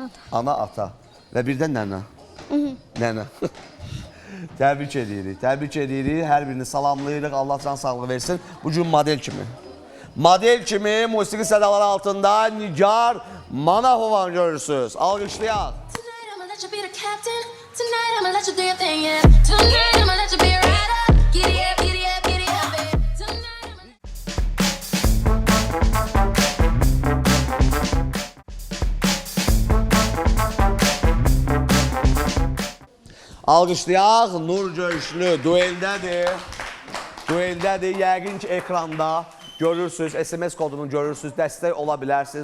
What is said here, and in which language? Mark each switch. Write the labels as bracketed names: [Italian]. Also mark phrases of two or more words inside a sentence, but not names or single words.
[Azerbaijani] Ana, ata və birdən nənə. Nənə. Təbrik edirik, təbrik edirik. Hər birini salamlayırıq, Allah can sağlığı versin. Bu gün model kimi. Model kimi musiqi sədaları altında Nigar Manafovanı görürsünüz. Alqışlayaq. [English] Tonight I'ma let you be the captain. Tonight I'ma let you do your thing, yeah. Tonight I'ma let you be a rider. Giddy up, giddy up, giddy up, babe. Tonight I'ma... [Azerbaijani] Alqışlayaq. Nur Göyüşlü dueldədir. Dueldədir. Yəqin ki, ekranda görürsünüz, SMS kodunu görürsünüz, dəstək ola bilərsiniz.